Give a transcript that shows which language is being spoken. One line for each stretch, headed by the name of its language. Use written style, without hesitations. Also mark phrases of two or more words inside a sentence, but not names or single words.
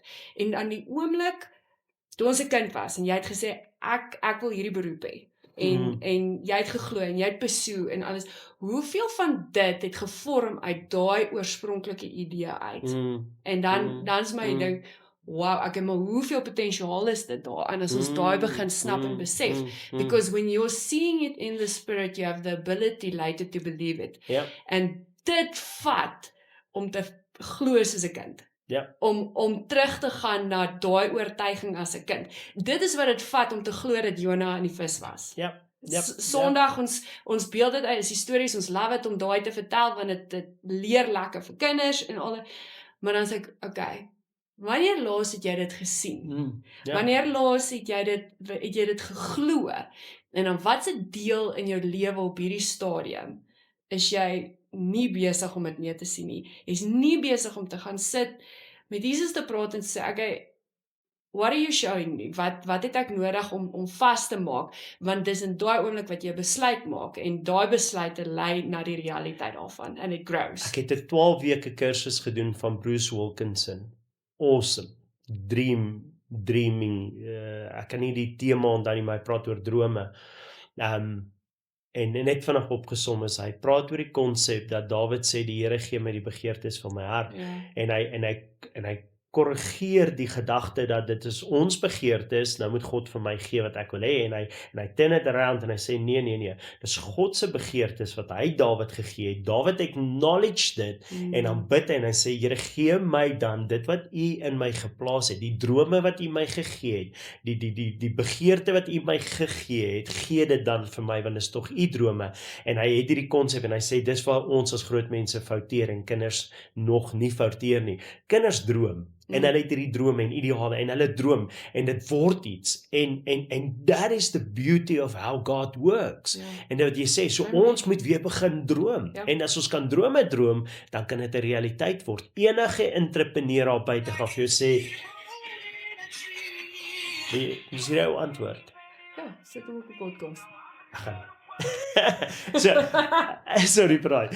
Afrikaans: En aan die oomblik toe ons 'n kind was en jy het gesê ek wil hierdie beroep hê. En jy het geglo en jy het pursue en alles. Hoeveel van dit het gevorm uit daai oorspronklike idee uit? En dan is my ding, wow, okay, maar hoeveel potensiaal is dit daar? En as ons daai begin snap en besef,
English: because when you're seeing it in the spirit, you have the ability later to believe it.
Afrikaans: Ja. En dit vat om te glo soos 'n kind. Ja. Om terug te gaan na daai oortuiging as 'n kind. Dit is wat dit vat om te glo dat Jona in die vis was. Ja. Sondag ons beeld dit uit, is stories, ons love dit om daai te vertel want dit leer lekker vir kinders en al. Maar dan sê ek, okay, wanneer laas het jy dit gesien? Wanneer laas het jy dit geglo? En dan watse deel in jou lewe op hierdie stadium is jy nie besig om dit mee te sien nie. Jy's nie besig om te gaan sit met Jesus te praat en sê,
English: okay, what are you showing me?
Afrikaans: Wat het ek nodig om vas te maak? Want dis in daai oomblik wat jy 'n besluit maak en daai besluite lei na die realiteit daarvan
English: and it grows.
Afrikaans: Ek het 'n 12 weke kursus gedoen van Bruce Wilkinson.
English: Awesome. Dreaming.
Afrikaans: Ek kan nie die tema onthou nie, maar hy praat oor drome. En net vinnig opgesom is, hy praat oor die konsep dat Dawid sê die Here gee my die begeertes van my hart. Ja. En hy korrigeer die gedagte dat dit is ons begeertes, nou moet God vir my gee wat ek wil hê, en hy
English: turn it around
Afrikaans: en hy sê nee, dis God se begeertes wat hy Dawid gegee het. Dawid acknowledge dit en dan bid hy en hy sê Here gee my dan dit wat U in my geplaas het, die drome wat U my gegee het, die begeerte wat U my gegee het, gee dit dan vir my want dis tog U drome. En hy het hierdie konsep en hy sê dis waar ons as groot mense fouteer en kinders nog nie fouteer nie. Kinders droom. En hulle het hierdie drome en ideale en hulle droom en dit word iets en
English: that is the beauty of how God works.
Afrikaans: Ja. En wat jy sê, so ons moet weer begin droom. Ja. En as ons kan drome droom, dan kan dit 'n realiteit word. Enige entrepreneur daar buite gaan vir jou sê, dis jou antwoord. Ja, sit hom op 'n podcast. Sorry braai.